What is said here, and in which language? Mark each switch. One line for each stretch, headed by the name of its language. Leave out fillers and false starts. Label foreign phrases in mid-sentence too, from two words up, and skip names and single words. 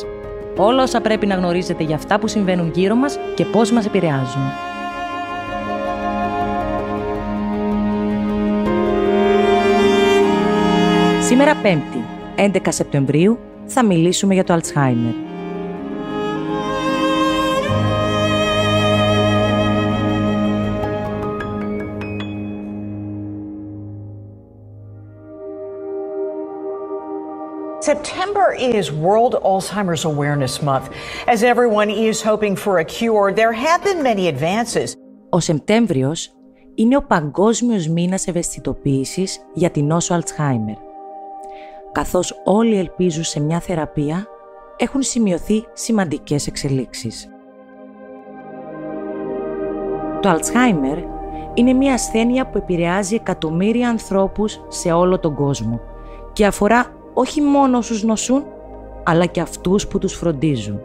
Greek: Όλα όσα πρέπει να γνωρίζετε για αυτά που συμβαίνουν γύρω μας και πώς μας επηρεάζουν. Σήμερα Πέμπτη, 11 Σεπτεμβρίου, θα μιλήσουμε για το Αλτσχάιμερ.
English: September is World Alzheimer's Awareness Month. As everyone is hoping for a cure, there have been many advances.
Greek: Ο Σεπτέμβριος είναι ο παγκόσμιος μήνας ευαισθητοποίησης για την νόσο Αλτσχάιμερ. Καθώς όλοι ελπίζουν σε μια θεραπεία, έχουν σημειωθεί σημαντικές εξελίξεις. Το Αλτσχάιμερ είναι μια ασθένεια που επηρεάζει εκατομμύρια ανθρώπους σε όλο τον κόσμο και αφορά όχι μόνο όσους νοσούν, αλλά και αυτούς που τους φροντίζουν.